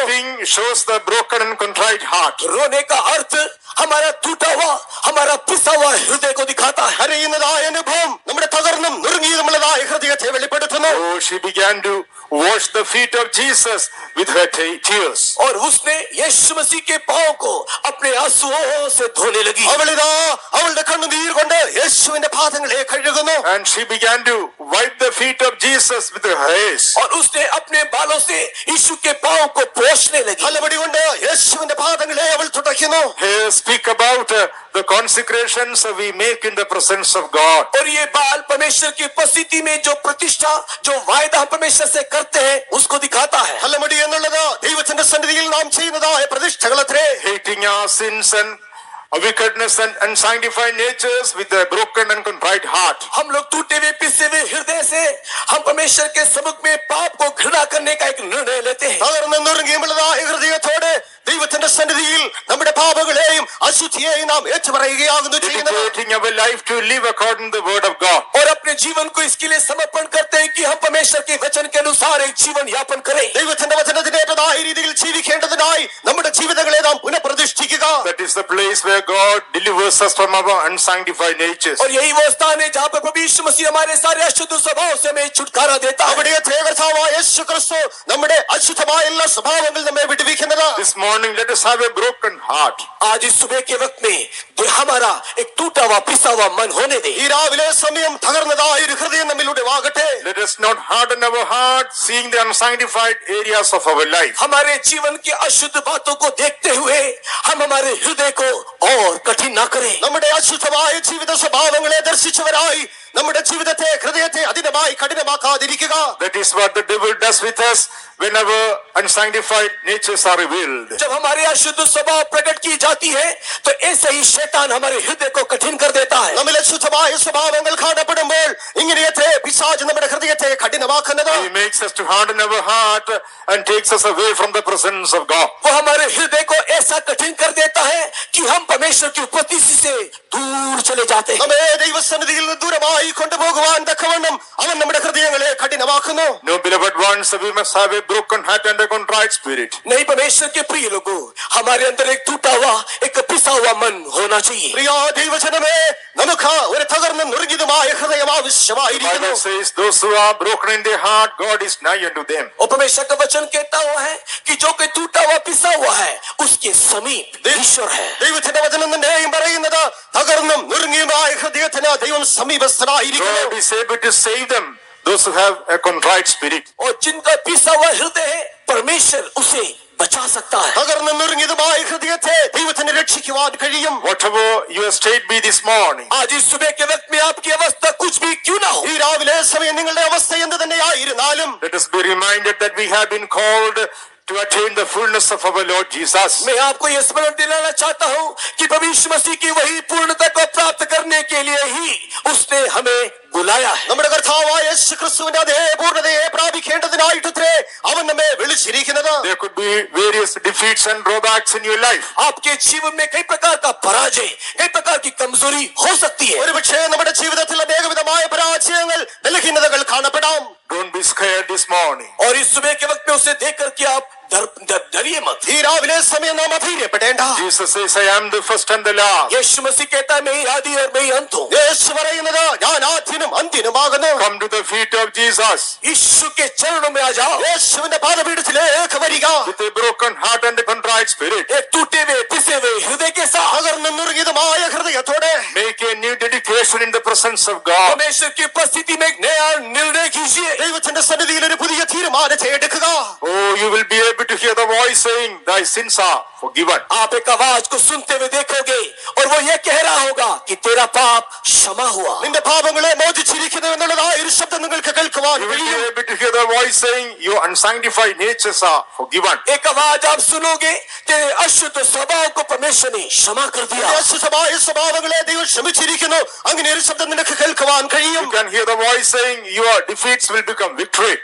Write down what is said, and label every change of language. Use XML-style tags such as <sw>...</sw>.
<en>Weeping shows the broken and contrite heart.</en> <hi>रोने का अर्थ हमारा टूटा हुआ, हमारा पिसा हुआ हृदय को दिखाता है।</hi> <ml>കരയുന്നതായ അനുഭവം നമ്മുടെ തകർന്നും നുറുങ്ങിയതുമുള്ളതായ ഹൃദയത്തെ വെളിപ്പെടുത്തുന്നു.</ml> <en>Oh, she began to wash the feet of Jesus with her tears.</en> <hi>और उसने यीशु मसीह के पांव को अपने आंसुओं से धोने लगी।</hi> <ml>അവളിതാ അവളുടെ കണ്ണുനീർ കൊണ്ട് യേശുവിന്റെ പാദങ്ങളെ കഴുകുന്നു.</ml> <en>And she began to wipe the feet of Jesus with her hairs.</en> <hi>और उसने अपने बालों से यीशु के पांव को पोंछने लगी।</hi> <ml>തലമുടി കൊണ്ട് യേശുവിന്റെ പാദങ്ങളെ അവൾ തുടയ്ക്കുന്നു.</ml> <en>Here speak about the consecrations we make in the presence of God.</en> <hi>और ये बाल परमेश्वर की उपस्थिति में जो प्रतिष्ठा, जो वायदा हम परमेश्वर से करते हैं, उसको दिखाता है।</hi> <ml>തലമുടി എന്നുള്ളത് ദൈവത്തിന്റെ സന്നിധിയിൽ നാം ചെയ്യുന്നതായ പ്രതിഷ്ഠകളത്രേ.</ml> <en>Hating our sins and wickedness and unsanctified natures with a broken and contrite heart.</en> <hi>हम लोग टूटे हुए पिसे हुए हृदय से हम परमेश्वर के सम्मुख में पाप को घृणा करने का एक निर्णय लेते हैं।</hi> <ml>തകർന്ന് നുറുങ്ങിയുമുള്ളതായ ഹൃദയത്തോടെ ദൈവത്തിന്റെ സന്നിധിയിൽ നമ്മുടെ പാപങ്ങളെയും അശുദ്ധിയെയും നാം ഏറ്റുപറയുകയാകുന്നു ചെയ്യുന്നത്.</ml> <en>Dedicating our life to live according to the word of God.</en> <hi>और अपने जीवन को इसके लिए समर्पण करते हैं कि हम परमेश्वर के वचन के अनुसार एक जीवन यापन करें।</hi> <ml>ദൈവത്തിന്റെ വചനത്തിനേറ്റതായ രീതിയിൽ ജീവിക്കേണ്ടതിനായി നമ്മുടെ ജീവിതങ്ങളെ നാം പുനഃപ്രതിഷ്ഠിക്കുക.</ml> <en>That is the place where God delivers us from our unsanctified natures.</en> <hi>और यही वो स्थान है जहाँ पर प्रभु यीशु मसीह हमारे सारे अशुद्ध स्वभाव से हमें छुटकारा देता है।</hi> <ml>അവിടെ കർത്താവായ യേശു ക്രിസ്തു നമ്മുടെ അശുദ്ധമായ എല്ലാ സ്വഭാവങ്ങളിൽ നമ്മെ വിടുവിക്കുന്നത്.</ml> <en>This morning let us have a broken heart.</en> <hi>आज इस सुबह के वक्त में हमारा एक टूटा हुआ पिसा हुआ मन होने दे।</hi> <ml>ഈ രാവിലെ സമയം തകർന്നതായ ഒരു ഹൃദയം നമ്മിലൂടെ വാകട്ടെ.</ml> <en>Let us not harden our heart seeing the unsanctified areas of our life.</en> <hi>हमारे जीवन की अशुद्ध बातों को देखते हुए हम हमारे हृदय को और कठिन ना करें।</hi> <ml>നമ്മുടെ അശുദ്ധമായ ജീവിത സ്വഭാവങ്ങളെ ദർശിച്ചവരായി നമ്മുടെ ജീവിതത്തെ ഹൃദയത്തെ അതിനമായി കഠിനമാക്കാതിരിക്കുക.</ml> <en>That is what the devil does with us when our unsanctified natures are revealed.</en> <hi>जब हमारे अशुद्ध स्वभाव प्रकट की जाती है तो ऐसे ही शैतान हमारे हृदय को कठिन कर देता है।</hi> <ml>നമ്മിൽ അശുദ്ധമായ സ്വഭാവങ്ങൾ കാണപ്പെടുമ്പോൾ ഇങ്ങനെയത്രേ പിശാച് നമ്മുടെ ഹൃദയത്തെ കഠിനമാക്കുന്നത്.</ml> <en>He makes us to harden our heart and takes us away from the presence of God.</en> <hi>वो हमारे हृदय को ऐसा कठिन कर देता है कि हम परमेश्वर की उपस्थिति से दूर चले जाते हैं।</hi> <ml>നമ്മെ ദൈവസന്നിധിയിൽ നിന്ന് ദൂരമായി കൊണ്ടുപോകുവാൻ തക്കവണ്ണം അവൻ നമ്മുടെ ഹൃദയങ്ങളെ കഠിനമാക്കുന്നു.</ml> <en>No, beloved ones, we must have a broken heart and a contrite spirit.</en> <hi>नहीं, परमेश्वर के प्रिय लोगों, हमारे अंदर एक टूटा हुआ, एक पिसा हुआ मन होना चाहिए।</hi> <ml>പ്രിയ ദൈവജനമേ, നമുക്ക് ഒരു തകർന്ന നുറുങ്ങിയതുമായ ഹൃദയം ആവശ്യമായിരിക്കുന്നു.</ml> <en>Bible says those who are broken in their heart, God is nigh unto them.</en> <hi>और परमेश्वर का वचन कहता हुआ है कि जो कोई टूटा हुआ पिसा हुआ है उसके समीप ईश्वर है।</hi> <ml>ദൈവത്തിന്റെ വചനം തന്നെയും പറയുന്നത് തകർന്നും നുറുങ്ങിയുമായ ഹൃദയത്തിന് ദൈവം സമീപസ്ഥനായിരിക്കുന്നു.</ml> <en>God is able to save them, those who have a contrite spirit.</en> <hi>और जिनका पिसा हुआ हृदय है, परमेश्वर उसे बचा सकता है।</hi> <ml>തകർന്നും നുറുങ്ങിയതുമായ ഹൃദയത്തെ ദൈവത്തിന് രക്ഷിക്കുവാൻ കഴിയും.</ml> <en>Whatever your state be this morning,</en> <hi>आज इस सुबह के वक्त में आपकी अवस्था कुछ भी क्यों ना हो,</hi> <ml>ഈ രാവിലെ സമയം നിങ്ങളുടെ അവസ്ഥ എന്ത് തന്നെയായിരുന്നാലും</ml> <en>let us be reminded that we have been called to attain the fullness of our Lord Jesus.</en> <hi>मैं आपको यह स्मरण दिलाना चाहता हूँ कि प्रभु यीशु मसीह की वही पूर्णता को प्राप्त करने के लिए ही उसने हमें बुलाया है।</hi> <ml>നമ്മുടെ കർത്താവായ യേശു ക്രിസ്തുവിന്റെ അതേ പൂർണ്ണതയെ പ്രാപിക്കാൻ ജീവിക്കേണ്ടതിനായിട്ടത്രേ അവൻ നമ്മെ വിളിച്ചിരിക്കുന്നത്.</ml> <en>There could be various defeats and drawbacks in your life.</en> <hi>आपके जीवन में कई प्रकार का पराजय, कई प्रकार की कमजोरी हो सकती है.</hi> <ml>ഒരുപക്ഷേ നമ്മുടെ ജീവിതത്തിൽ അനേകവിധമായ പരാജയങ്ങൾ, ബലഹീനതകൾ കാണപ്പെടാം.</ml> <en>Don't be scared this morning.</en> <hi>और इस सुबह के वक्त में उसे देख करके आप डरिए मत.</hi> <ml>ഈ രാവിലെ സമയം നാം അധൈര്യപ്പെടേണ്ട.</ml> <en>Jesus says, I am the first and the last.</en> <hi>यीशु मसीह कहता है मैं ही आदि और मैं ही अंत हूँ.</hi> <ml>യേശു പറയുന്നത് ഞാൻ ആദ്യനും അന്ത്യനുമാകുന്നു.</ml> <en>Come to the feet of Jesus.</en> <hi>यीशु के चरणों में आ जाओ.</hi> <ml>യേശുവിന്റെ പാദപീഠത്തിലേക്ക് വരിക.</ml> <en>With a broken heart and a contrite spirit.</en> <hi>एक टूटे हुए पिसे हुए हृदय के साथ,</hi> <ml>തകർന്നു നുറുങ്ങിയതുമായ ഹൃദയത്തോടെ</ml> <en>Make a new dedication in the presence of God.</en> <hi>परमेश्वर की उपस्थिति में एक नया निर्णय कीजिए.</hi> <ml>ദൈവത്തിന്റെ സന്നിധിയിൽ ഒരു പുതിയ തീരുമാനത്തെ എടുക്കുക.</ml> <en>Oh, you will be able to hear the voice saying, thy sins are forgiven.</en> <hi>आप एक आवाज को सुनते हुए देखोगे और वो ये कह रहा होगा कि तेरा पाप क्षमा हुआ.</hi> <ml>നിന്റെ പാപങ്ങളെ മോചിച്ചിരിക്കുന്നു എന്നുള്ളതായ ഒരു ശബ്ദം നിങ്ങൾക്ക് കേൾക്കുവാൻ</ml> <en>You will be</en> <ml>കഴിയും.</ml> <en>able to hear the voice saying, your unsanctified natures are forgiven.</en> <hi>एक आवाज आप सुनोगे तेरे अशुद्ध स्वभाव को परमेश्वर ने क्षमा कर दिया.</hi> <ml>അശുദ്ധമായ സ്വഭാവങ്ങളെ ദൈവം ക്ഷമിച്ചിരിക്കുന്നു. അങ്ങനെ ഒരു ശബ്ദം നിനക്ക് കേൾക്കുവാൻ കഴിയും.</ml> <en>You can hear the voice saying, your defeats will become victory.</en>